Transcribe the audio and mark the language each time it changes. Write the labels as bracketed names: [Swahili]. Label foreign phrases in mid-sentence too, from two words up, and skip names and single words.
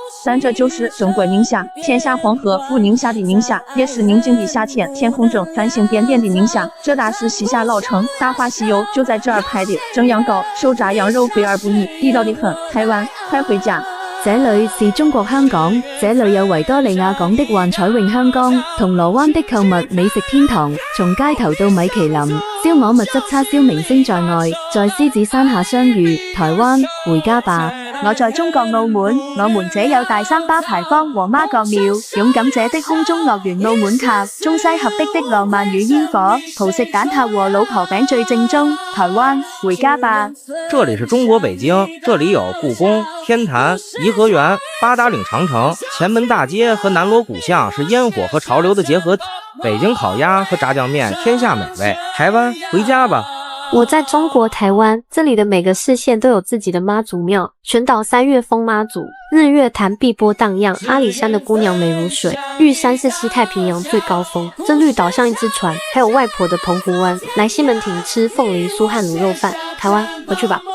[Chinese] 咱这就是中国宁夏，天下黄河赴宁夏的宁夏，也是宁静的夏天，天空中繁星点点的宁夏。这大是西夏老城，大话西游就在这儿拍的，蒸羊羔、手炸羊肉肥而不腻，地道的很。台湾，快回家！这里是中國香港，這裏有維多利亞港的幻彩詠香江，銅鑼灣的購物美食天堂，從街頭到米其林，燒鵝蜜汁叉燒明星在外，在獅子山下相遇。台灣，回家吧！我在中國澳門，我們這有大三巴牌坊和媽閣廟，勇敢者的空中樂園澳門塔，中西合璧的浪漫與煙火，葡式蛋撻和老婆餅最正宗。台灣，回家吧！這裡是中國北京，這裡有故宮、天壇、颐和園、八達嶺長城、前門大街和南鑼鼓巷是煙火和潮流的結合體，北京烤鴨和炸醬麵天下美味。台灣，回家吧！我在中国台湾，这里的每个市县都有自己的妈祖庙，全岛3月风妈祖，日月潭碧波荡漾，阿里山的姑娘美如水，玉山是西太平洋最高峰，这绿岛像一只船，还有外婆的澎湖湾，来西门町吃凤梨酥和卤肉饭。台湾，回去吧。